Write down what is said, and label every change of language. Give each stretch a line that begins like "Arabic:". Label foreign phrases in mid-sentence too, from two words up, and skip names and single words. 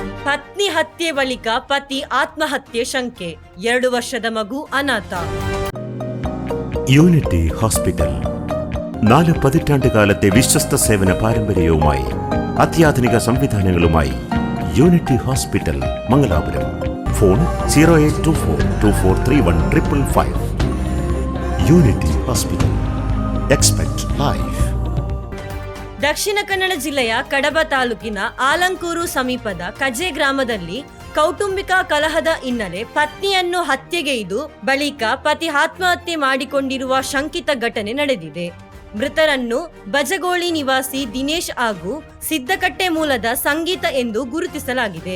Kannada: ಪತ್ನಿ ಹತ್ಯೆ ಬಳಿಕ ಪತಿ ಆತ್ಮಹತ್ಯೆ ಶಂಕೆ, 2 ವರ್ಷದ ಮಗು അനാഥ.
Malayalam: യൂണിറ്റി ഹോസ്പിറ്റൽ 4 പതിറ്റാണ്ടുകാലത്തെ വിശ്വസ്ത സേവന പാരമ്പര്യവുമായി അത്യാധുനിക സംവിധാനങ്ങളുമായി യൂണിറ്റി ഹോസ്പിറ്റൽ മംഗലാപുരം. ഫോൺ 0824243155. യൂണിറ്റി ഹോസ്പിറ്റൽ.
English: expect life.
Kannada: ದಕ್ಷಿಣ ಕನ್ನಡ ಜಿಲ್ಲೆಯ ಕಡಬ ತಾಲೂಕಿನ ಆಲಂಕೂರು ಸಮೀಪದ ಕಜೆ ಗ್ರಾಮದಲ್ಲಿ ಕೌಟುಂಬಿಕ ಕಲಹದ ಹಿನ್ನೆಲೆ ಪತ್ನಿಯನ್ನು ಹತ್ಯೆಗೈದು ಬಳಿಕ ಪತಿ ಆತ್ಮಹತ್ಯೆ ಮಾಡಿಕೊಂಡಿರುವ ಶಂಕಿತ ಘಟನೆ ನಡೆದಿದೆ. ಮೃತರನ್ನು ಬಜಗೋಳಿ ನಿವಾಸಿ ದಿನೇಶ್ ಹಾಗೂ ಸಿದ್ದಕಟ್ಟೆ ಮೂಲದ ಸಂಗೀತ ಎಂದು ಗುರುತಿಸಲಾಗಿದೆ.